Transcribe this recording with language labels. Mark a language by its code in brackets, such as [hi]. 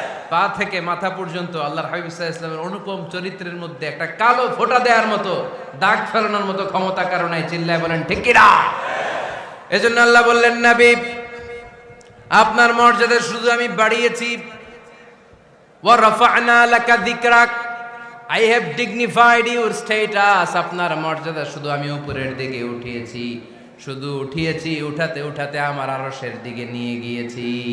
[bn] পা থেকে মাথা পর্যন্ত আল্লাহর হাবিব সাল্লাল্লাহু আলাইহি ওয়াসাল্লামের অনুপম চরিত্রের মধ্যে একটা কালো ফোঁটা দেওয়ার মতো, দাগ ফেলানোর মতো ক্ষমতা কারো নাই। চিল্লায় বলেন ঠিক কিনা? এজন্য আল্লাহ বললেন, নবী আপনার মর্যাদা শুধু আমি বাড়িয়েছি। [ar] ওয়া রাফা'না লাকা যিকরাক, [en] I have dignified your status. [bn] আপনার মর্যাদা শুধু আমি উপরের দিকে উঠিয়েছি, উঠাতে উঠাতে আমার আরশের দিকে নিয়ে গিয়েছি।